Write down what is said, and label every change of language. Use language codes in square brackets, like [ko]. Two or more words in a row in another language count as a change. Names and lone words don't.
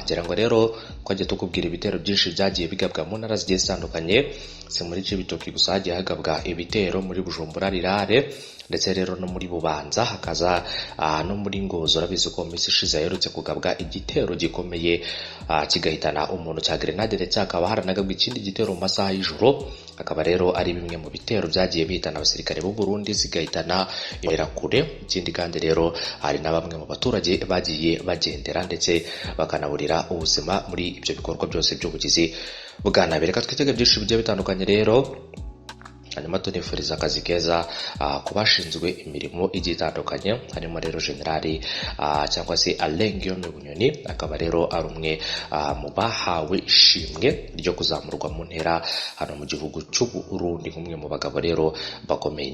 [rw] Ngira ngo rero twajya tukubwira ibitero byinshi byagiye bigabwa mu ntara zigiye zitandukanye, si muri Cibitoke gusa hagiye hagabwa ibitero muri Bujumbura, Rirare ndetse rero no muri Bubanza, hakaza no muri Ngozo. Urabizi ko minsi ishize yaherutse kugabwa igitero gikomeye kigahitana umuntu cya grenade ndetse hakaba haranagabwa ikindi gitero mu masaha y'ijoro. Akaba rero ari bimwe mu bitero byagiye bihitana abasirikare b'u Burundi zigahitana kure. Ikindi kandi rero hari na bamwe mu baturage bagiye bagendera ndetse bakanaburira ubuzima muri ibyo bikorwa byose by'ubugizi bwa nabi. Reka twitege byinshi bigiye bitandukanye rero hanyuma tunifuriza akazi keza ku bashinzwe imirimo igiye itandukanye, harimo rero generali cyangwa se Alain G Bunyoni, akaba rero ari umwe mu bahawe ishimwe ryo kuzamurwa mu ntera hano mu gihugu cy'u Burundi nk'umwe mu bagabo rero bakomeye.